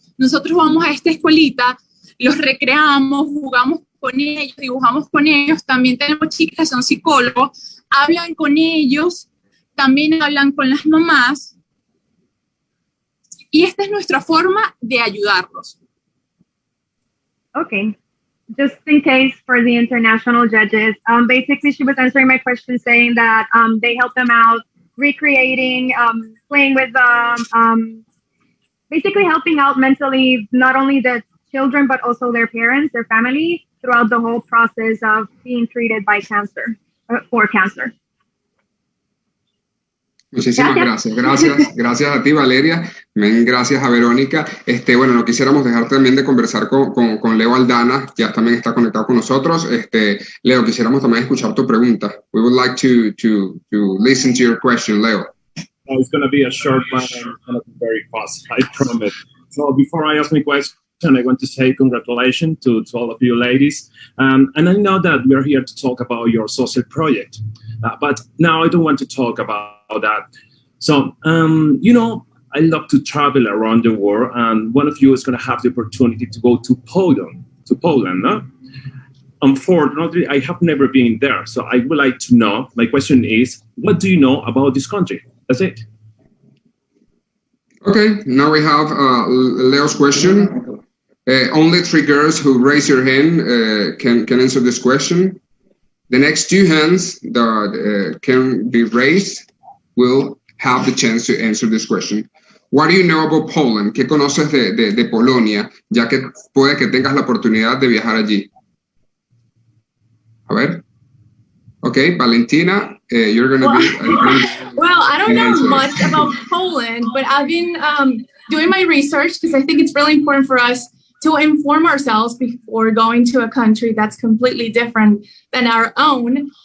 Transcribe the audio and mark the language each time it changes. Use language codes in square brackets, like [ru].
[es] Nosotros vamos a esta escuelita, los recreamos, jugamos con ellos, dibujamos con ellos. También tenemos chicas que son psicólogos, hablan con ellos, también hablan con las mamás. Y esta es nuestra forma de ayudarlos. [en] Okay, just in case for the international judges, basically she was answering my question saying that they help them out recreating, playing with them, basically helping out mentally, not only the children, but also their parents, their family, throughout the whole process of being treated by cancer, for cancer. [es] Muchísimas gracias. Gracias a ti, Valeria. Gracias a Verónica. Bueno, no quisiéramos dejar también de conversar con Leo Aldana, ya también está conectado con nosotros. Leo, quisiéramos también escuchar tu pregunta. [en] We would like to listen to your question, Leo. Oh, it's going to be a short one and it's going to be very fast, I promise. So before I ask my question, I want to say congratulations to all of you ladies. And I know that we're here to talk about your social project. But now I don't want to talk about that. So, I love to travel around the world, and one of you is going to have the opportunity to go to Poland, no? Unfortunately, I have never been there, so I would like to know, my question is, what do you know about this country? That's it. Okay, now we have Leo's question. Only 3 girls who raise your hand can answer this question. The next 2 hands that can be raised will have the chance to answer this question. What do you know about Poland? [es] ¿Qué conoces de Polonia, ya que puede que tengas la oportunidad de viajar allí? A ver. [en] Okay, Valentina, you're going to be... Well, I don't know much about Poland, but I've been doing my research because I think it's really important for us to inform ourselves before going to a country that's completely different than our own.